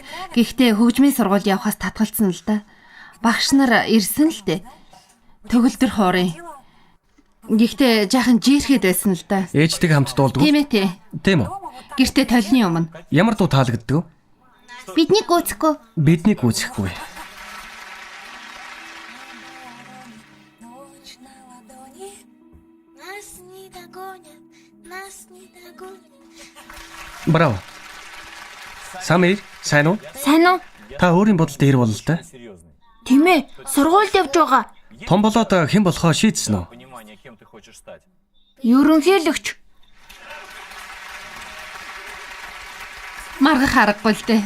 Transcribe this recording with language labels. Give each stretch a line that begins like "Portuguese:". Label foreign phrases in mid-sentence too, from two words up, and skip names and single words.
Mongolian: Гэхдээ хөгжмийн сургууль явахаас татгалцсан л да. Багш нар ирсэн л дээ. Төгөлдөр хуурын. Гэхдээ жаахан жирэхэд байсан л да. Ээжтэйг хамт дуулдаг. Тийм ээ тий. Тийм үү? Гэртээ толны өмнө. Ямар дуу таалагддаг вэ? Бидний гүцэхгүй. Бидний гүйцэхгүй.
Russian: Ночь на ладони. Нас не догонят, нас не догонят. Браво. Самир,
Mongolian: сайн уу? сайн уу? Та өөрийн бодолд ир болол та. Тийм ээ, сургуульд явж байгаа. Том болоод хэн болохоо шийдсэн үү? Ерөнхийлөгч. Маргах аргагүй л дээ.